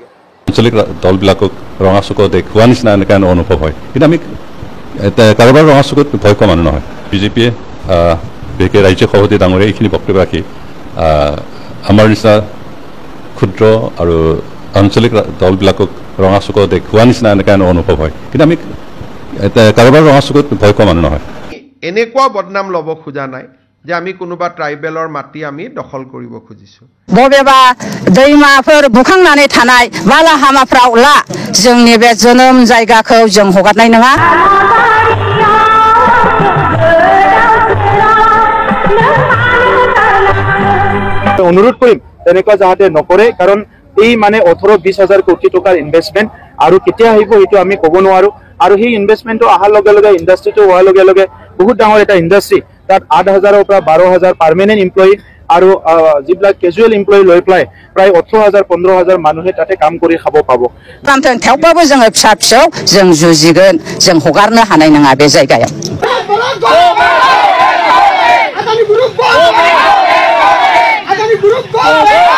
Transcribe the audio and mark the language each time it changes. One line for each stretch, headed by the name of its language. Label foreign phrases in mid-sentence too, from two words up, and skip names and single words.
Assamese: আঞ্চলিক দলবিলাকক ৰঙা চকু দেখুওৱা নিচিনা এনেকুৱা অনুভৱ হয় কিন্তু আমি কাৰোবাৰ ৰঙা চকুত ভয় খোৱা মানুহ নহয় বিজেপিয়ে বিশেষকৈ ৰাজ্যিক সভাপতি ডাঙৰীয়া এইখিনি বক্তব্য ৰাখি আমাৰ নিচিনা ক্ষুদ্ৰ আৰু আঞ্চলিক দলবিলাকক ৰঙা চকু দেখুওৱা নিচিনা এনেকুৱা অনুভৱ হয় কিন্তু আমি কাৰোবাৰ ৰঙা চকুত ভয় খোৱা মানুহ নহয় এনেকুৱা বদনাম ল'ব খোজা নাই যে আমি কোনোবা ট্ৰাইবেলৰ মাটি আমি দখল কৰিব খুজিছো
Bodo: बबेबा दैमाफोर बुखांनानै थानाय बालाहामाफ्राव ला जोंनि बे जोनोम जायगाखौ जों हगारनाय नङा
Assamese: অনুৰোধ কৰিম তেনেকুৱা যাতে নকৰে কাৰণ এই মানে 18-20,000 কোটি টকাৰ ইনভেষ্টমেন্ট আৰু কেতিয়া আহিব এইটো আমি ক'ব নোৱাৰো আৰু সেই ইনভেষ্টমেন্টটো অহাৰ লগে লগে ইণ্ডাষ্ট্ৰিটো হোৱাৰ লগে লগে বহুত ডাঙৰ এটা ইণ্ডাষ্ট্ৰি তাত 8,000ৰ পৰা 12,000
English: permanent employee
Assamese: আৰু যিবিলাক
English: casual employee
Assamese: লৈ প্ৰায় 18,000-15,000 মানুহে তাতে কাম কৰি খাব পাব
Bodo: थेवबाबो जोङो फिसा फिसौ जों जुजिगोन जों हगारनो हानाय नङा बे जायगायाव